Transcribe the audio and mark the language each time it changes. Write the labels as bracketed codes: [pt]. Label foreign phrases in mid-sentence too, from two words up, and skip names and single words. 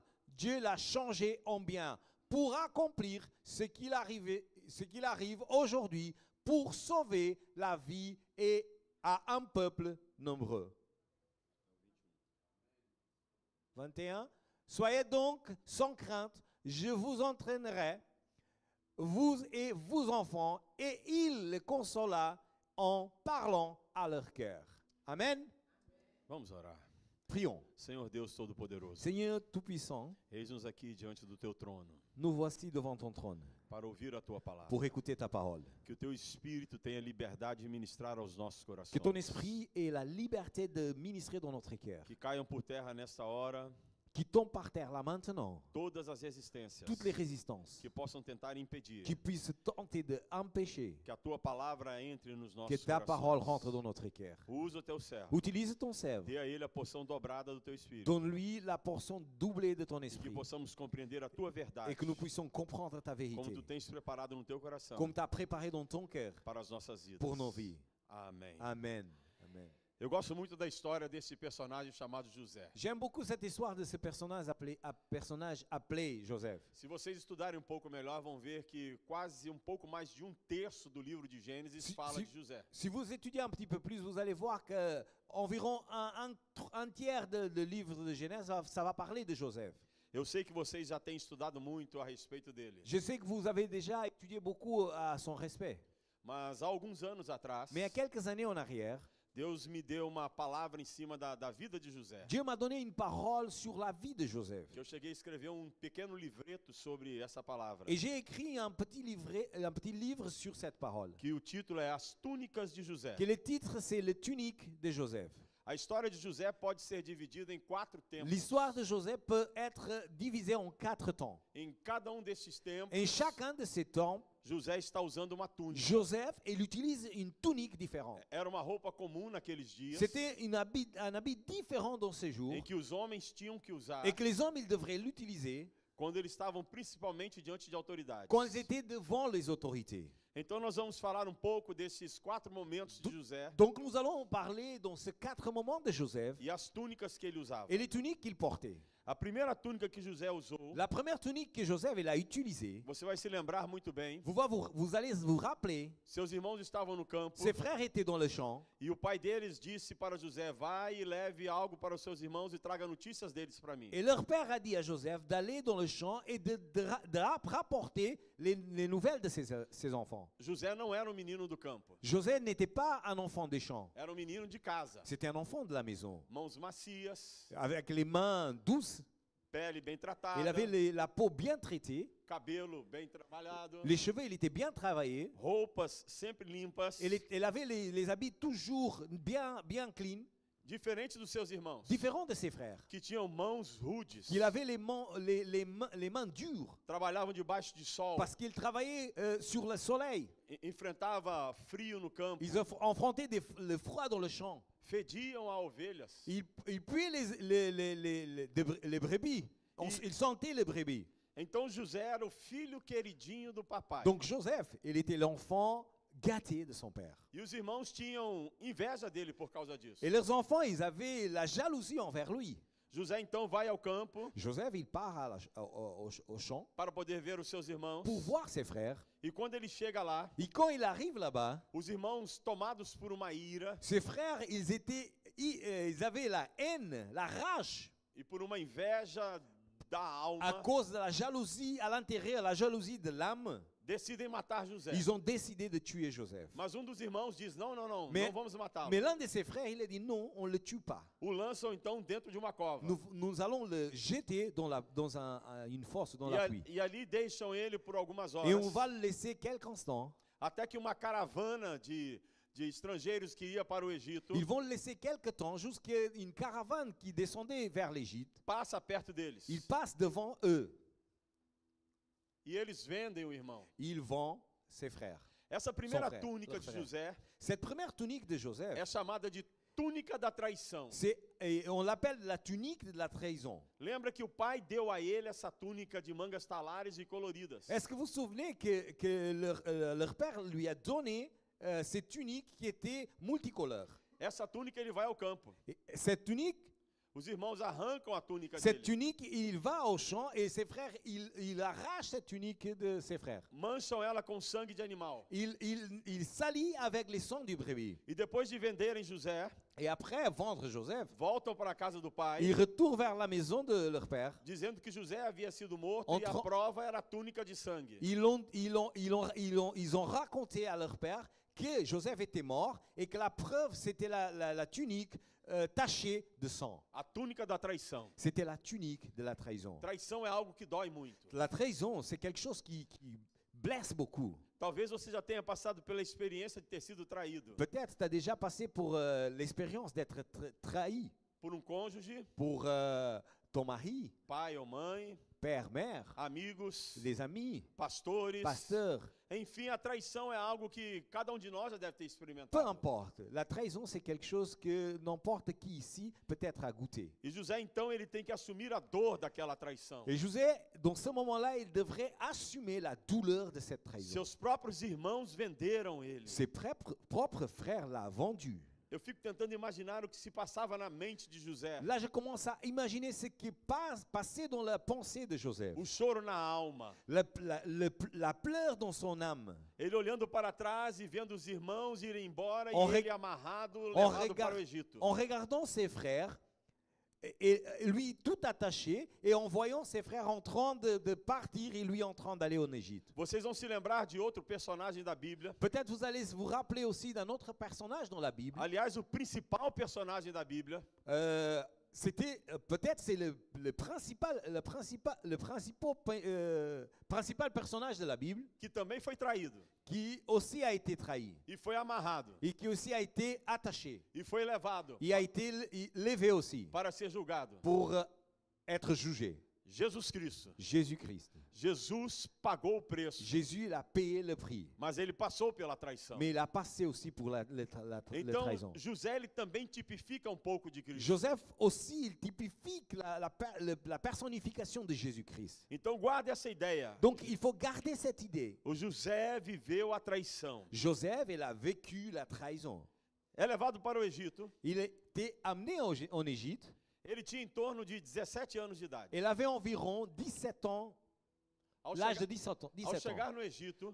[fr] Dieu l'a changé en bien pour accomplir ce qu'il arrive aujourd'hui pour sauver la vie et à un peuple nombreux. 21. Soyez donc sans crainte, je vous entraînerai, vous et vos enfants, et il les consola en parlant à leur cœur. Amen. [pt] Vamos orar. [fr] Prions. [pt] Senhor Deus Todo-Poderoso, [fr] Seigneur Tout-Puissant, [pt] eis-nos aqui diante do teu trono [fr] nous voici devant ton trône [pt] para ouvir a tua palavra. [fr] pour écouter ta parole. [pt] Que o teu Espírito tenha liberdade de ministrar aos nossos corações. [fr] Que ton esprit ait la liberté de ministrer dans notre cœur. [pt] Que caiam por terra nesta hora [fr] Qui tombe par terre là maintenant [pt] todas as resistências [fr] toutes les résistances [pt] que possam tentar impedir [fr] qui puissent tenter d'empêcher [pt] que a tua palavra entre nos [fr] que [pt] nossos [fr] ta parole [pt] corações. [fr] rentre dans notre cœur. [pt] Usa o teu servo. [fr] Utilise ton serve. [pt] Dê a ele a porção dobrada do teu Espírito. [fr] Donne-lui la portion doublée de ton [pt] E que [fr] esprit. [pt] possamos compreender a tua verdade. [fr] Et que nous puissions comprendre ta [pt] Como [fr] vérité. [pt] tu tens preparado no teu coração [fr] Comme tu as préparé dans ton cœur [pt] para as nossas vidas. [fr] pour nos vies. [pt] Amém. [fr] Amen. Amen. [pt] Eu gosto muito da história desse personagem chamado José. [fr] J'aime beaucoup cette histoire de ce personnage appelé Joseph. [pt] Se vocês estudarem um pouco melhor, vão ver que quase um pouco mais de um terço do livro de Gênesis fala de José. [fr] Si vous étudiez un petit peu plus, vous allez voir que environ un tiers de livre de Genèse, ça va parler de Joseph. [pt] Eu sei que vocês já têm estudado muito a respeito dele. [fr] Je sais que vous avez déjà étudié beaucoup à son respect. [pt] Mas há alguns anos atrás, [fr] Mais il y a quelques années en arrière, [pt] Deus me deu uma palavra em cima da vida de José. [fr] Dieu m'a donné une parole sur la vie de Joseph. [pt] Que eu cheguei a escrever um pequeno livreto sobre essa palavra. [fr] Et j'ai écrit un petit livre sur cette parole. [pt] Que o título é As Túnicas de José. [fr] Que le titre, c'est Le tunique de Joseph. [pt] A história de José pode ser dividida em 4 tempos. [fr] L'histoire de Joseph peut être divisée en 4 temps. [pt] Em cada desses tempos, [fr] Et chacun de ces temps, [pt] José está usando uma túnica. [fr] Joseph, il utilise une tunique différente. [pt] Era uma roupa comum naqueles dias. [fr] C'était un habit différent dans ces jours [pt] Em que os homens tinham que usar [fr] et que les hommes, ils devraient l'utiliser [pt] quando eles estavam principalmente diante de autoridades. [fr] quand ils étaient devant les autorités. [pt] Então nós vamos falar um pouco desses 4 momentos de José [fr] Donc nous allons parler dans ces 4 moments de Joseph [pt] e as túnicas que ele usava. [fr] et les tuniques qu'il portait. [pt] A primeira túnica que José usou, [fr] La première tunique que Joseph il a utilisée, [pt] você vai se lembrar muito bem. [fr] vous allez vous rappeler, [pt] Seus irmãos estavam no campo [fr] ses frères étaient dans le champ [pt] e o pai deles disse para José: vai e leve algo para os seus irmãos e traga notícias deles para mim. [fr] et leur père a dit à Joseph d'aller dans le champ et de rapporter les nouvelles de ses enfants. [pt] José não era um menino do campo, [fr] Joseph n'était pas un enfant des champs, [pt] era um menino de casa. [fr] c'était un enfant de la maison, [pt] Mãos macias, [fr] avec les mains douces, [pt] pele bem tratada, [fr] il avait la peau bien traitée, [pt] cabelo bem trabalhado, [fr] les cheveux il était bien travaillé, [pt] roupas sempre limpas, [fr] il avait les habits toujours bien clean, [pt] diferente dos seus irmãos, [fr] différent de ses frères. [pt] que tinham mãos rudes, [fr] Il avait les mains dures [pt] trabalhavam debaixo de sol, [fr] parce qu'il travaillait sur le soleil. [pt] enfrentava frio no campo, [fr] Ils affrontaient le froid dans le champ. [pt] fediam a ovelhas. [fr] Ils puaient les brebis. Ils sentaient les brebis. [pt] Então José era o filho queridinho do papai. [fr] Donc Joseph, il était l'enfant gâté de son père. [pt] E os irmãos tinham inveja dele por causa disso. [fr] Et leurs enfants, ils avaient la jalousie envers lui. [pt] José então vai ao campo [fr] Joseph, il part au champ [pt] para poder ver os seus irmãos. [fr] pour voir ses frères. [pt] E quando ele chega lá, [fr] Et quand il arrive là-bas, [pt] os irmãos, tomados por uma ira [fr] ses frères, ils avaient la haine, la rage [pt] e por uma inveja da [fr] à [pt] alma, [fr] cause de la jalousie à l'intérieur, la jalousie de l'âme. [pt] decidem matar José. [fr] Ils ont décidé de tuer Joseph. [pt] Mas dos irmãos diz: não, não, não, [fr] Mais- [pt] não vamos matá-lo. [fr] Mais l'un de ses frères, il a dit non, on ne le tue pas. [pt] O lançam então dentro de uma cova. [fr] Nous allons le jeter dans une fosse, dans la pluie. [pt] E ali deixam ele por algumas [fr] Et on [pt] horas, [fr] va le laisser quelques instants. [pt] até que uma caravana de estrangeiros que ia para o Egito [fr] Ils vont le laisser quelque temps jusqu'à une caravane qui descendait vers l'Égypte. [pt] passa perto deles. [fr] Il passe devant eux. [pt] E eles vendem o irmão. [fr] Il vend ses frères. [pt] Essa primeira [fr] frère, [pt] túnica [fr] leur [pt] de [fr] frère. [pt] José [fr] Cette première tunique de Joseph, [pt] é chamada de túnica da traição. [fr] on l'appelle la tunique de la trahison. [pt] Lembra que o pai deu a ele essa túnica de mangas talares e coloridas. [fr] Est-ce que vous vous souvenez que leur père lui a donné cette tunique qui était multicolore? [pt] Essa túnica ele vai ao campo. [fr] Et cette tunique, [pt] Os irmãos arrancam a túnica [fr] cette [pt] dele. [fr] tunique, il va au champ et ses frères, il arrache cette tunique de ses frères. [pt] Mancham ela com sangue de animal. [fr] Il s'allie avec les sangs du brebis. [pt] E depois de venderem José, [fr] Et après vendre Joseph, [pt] voltam para a casa do pai, [fr] ils retournent vers la maison de leur père. [pt] dizendo que José havia sido morto e a [fr] Entre- [pt] prova era a túnica de sangue. [fr] Ils ont raconté à leur père que Joseph était mort et que la preuve c'était la tunique tachée de sang. [pt] A túnica da traição. [fr] C'était la tunique de la trahison. [pt] Traição é algo que dói muito. [fr] La trahison, c'est quelque chose qui blesse beaucoup. [pt] Talvez você já tenha passado pela experiência de ter sido traído [fr] Peut-être tu as déjà passé pour l'expérience d'être trahi [pt] por um cônjuge, [fr] pour ton mari, [pt] pai ou mãe, [fr] père, mère, [pt] amigos, [fr] les amis, [pt] pastores. [fr] pasteurs. [pt] Enfim, a traição é algo que cada um de nós já deve ter [fr] Peu [pt] experimentado. [fr] importe. La trahison, c'est quelque chose que n'importe qui ici peut-être a goûté. [pt] E José, então, ele tem que assumir a dor daquela traição. [fr] Et José, dans ce moment-là, il devrait assumer la douleur de cette trahison. [pt] Seus próprios irmãos venderam ele. [fr] Ses propres frères l'ont vendu. [pt] Eu fico tentando imaginar o que se passava na mente de José. [fr] Là, je commence à imaginer ce qui passait dans la pensée de Joseph. [pt] O choro na alma. [fr] La pleure dans son âme. [pt] Ele olhando para trás e vendo os irmãos irem embora [fr] En [pt] e [fr] re- [pt] ele amarrado, levado para o Egito. [fr] En regardant ses frères, et lui tout attaché, et en voyant ses frères en train de partir et lui en train d'aller en Égypte. [pt] Vocês vão se lembrar de outro personagem da Bíblia. [fr] Peut-être vous allez vous rappeler aussi d'un autre personnage dans la Bible. [pt] Aliás, o principal personagem da Bíblia [fr] C'était peut-être c'est le principal personnage de la Bible [pt] que também foi traído [fr] qui aussi a été trahi [pt] e foi amarrado [fr] et qui aussi a été attaché. [pt] e foi levado [fr] Il a été levé aussi [pt] para ser julgado. [fr] pour être jugé. [pt] Jesus Cristo. [fr] Jésus-Christ. [pt] Jesus pagou o preço, [fr] Jésus, il a payé le prix. [pt] mas ele passou pela traição. [fr] Mais il a passé aussi pour la [pt] Então, [fr] trahison. [pt] José ele também tipifica um pouco de Cristo. [fr] Joseph aussi, il typifie la personnification de Jésus-Christ. [pt] Então, guarde essa ideia. [fr] Donc, il faut garder cette idée. [pt] O José viveu a traição. [fr] Joseph, il a vécu la trahison. [pt] É levado para o Egito. [fr] Il a été amené en Égypte. [pt] Ele tinha em torno de 17 anos de idade. [fr] Il avait environ 17 ans, [pt] Ao [fr] l'âge de [pt] chegar, [fr] 17 ans. [pt] ao [fr] 17 ans. [pt] chegar no Egito,